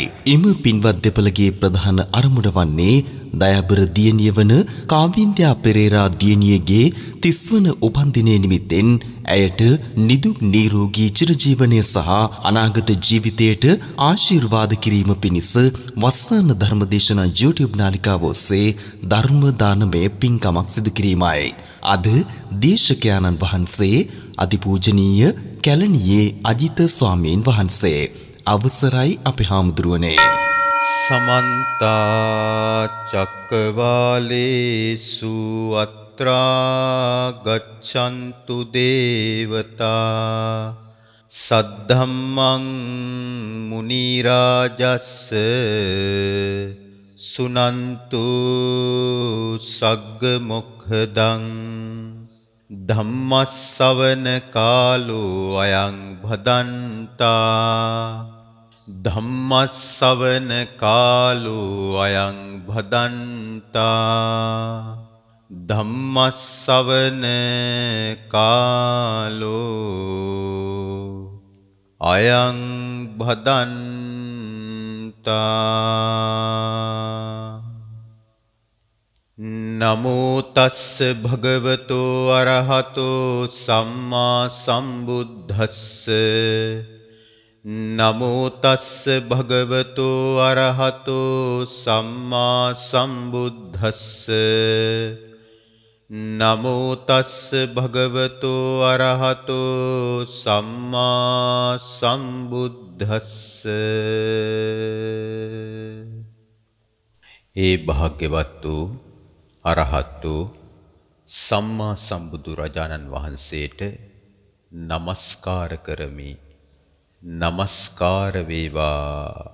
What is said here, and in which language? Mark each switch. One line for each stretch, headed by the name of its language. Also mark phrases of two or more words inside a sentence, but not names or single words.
Sinhala: එම පින්වත් දෙපළගේ ප්‍රධාන අරමුණ වන්නේ දයාබර දියණිය වන කාවින්ද්‍යා පෙරේරා දියණියගේ 30 වන උපන්දිනය නිමිත්තෙන් ඇයට නිදුක් නිරෝගී චිරජීවනය සහ අනාගත ජීවිතයට ආශිර්වාද කිරීම පිණිස වස්සාන ධර්මදේශනා YouTube නාලිකාව ඔස්සේ ධර්ම දානමය පින්කමක් සිදු කිරීමයි. අද දේශකයන්න් වහන්සේ අතිපූජනීය කැලණියේ අජිත ස්වාමීන් වහන්සේ. අවසරයි අපේ හාමුදුරුවනේ.
Pali: समन्त चक्रवालेषु अत्रा गच्छन्तु देवता सद्धम्मं मुनिराजस् सुनन्तु सग्गमुखदं धम्मස්සවන කාලෝ අයං භදන්තා ධම්මස්සවන කාලෝ අයං භදන්තා ධම්මස්සවන කාලෝ අයං භදන්තා. නමෝ තස්ස භගවතෝ අරහතෝ සම්මා සම්බුද්දස්ස නමෝ තස්ස භගවතෝ අරහතෝ සම්මා සම්බුද්දස්ස නමෝ තස්ස භගවතෝ අරහතෝ සම්මා සම්බුද්දස්ස.
Sinhala: ඒ භාග්‍යවත් වූ අරහත් වූ සම්මා සම්බුදු රජාණන් වහන්සේට නමස්කාර කරමි. නමස්කාර වේවා.